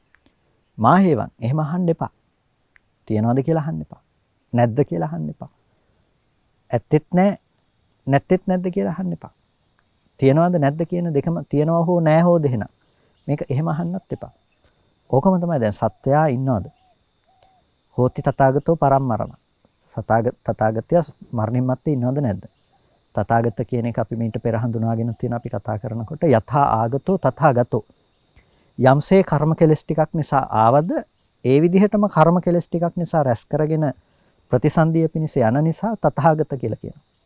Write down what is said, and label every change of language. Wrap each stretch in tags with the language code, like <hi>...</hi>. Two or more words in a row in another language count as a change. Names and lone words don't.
<si>මාහේවන් එහෙම අහන්න එපා. තියනවද කියලා අහන්න එපා. නැද්ද කියලා අහන්න එපා. ඇත්තෙත් නැහැ නැත්තෙත් නැද්ද කියලා අහන්න එපා. තියනවද නැද්ද කියන දෙකම තියනවා හෝ නැහැ හෝ දෙහෙන. මේක එහෙම අහන්නත් එපා. ඕකම තමයි දැන් සත්වයා ඉන්නවද?</si> <pi>හෝති තථාගතෝ පරම්මරණ.</pi> <si>තථාගතය මරණින් මත්තේ ඉන්නවද නැද්ද? තථාගත කියන එක අපි මීට පෙර හඳුනාගෙන තියෙන අපි කතා කරනකොට</si> <pi>යථා ආගතෝ තථාගතෝ.</pi> <si>යම්සේ කර්ම කෙලස් ටිකක් නිසා ආවද ඒ විදිහටම කර්ම කෙලස් ටිකක් නිසා රැස් කරගෙන ප්‍රතිසන්දිය පිණිස යන නිසා තථාගත කියලා කියනවා.</si>